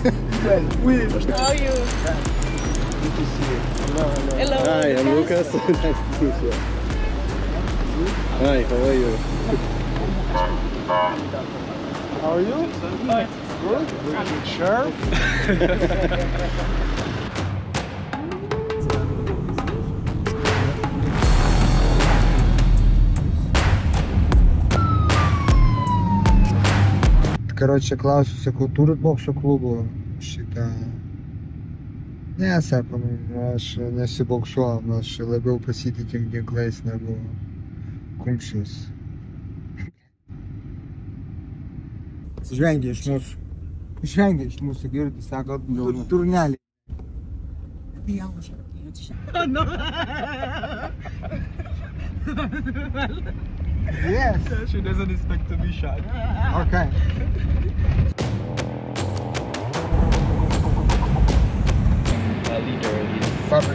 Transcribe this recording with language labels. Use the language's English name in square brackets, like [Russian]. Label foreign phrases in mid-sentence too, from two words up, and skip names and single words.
[English] Hello. Hi, I'm Lucas. Nice to meet you. Hi, how are you? How are you? Good. Sure. [Lithuanian] Короче, klausiu, sakau, turit bokso klubų šitą? Ne, sako, aš nesiboksuoju, aš labiau pasitikim ginklais negu kumščiais. Žvengia iš mūsų, girdi, sako, turnelį. [English] No. Yes. She doesn't expect to be shot. Okay. Perfect.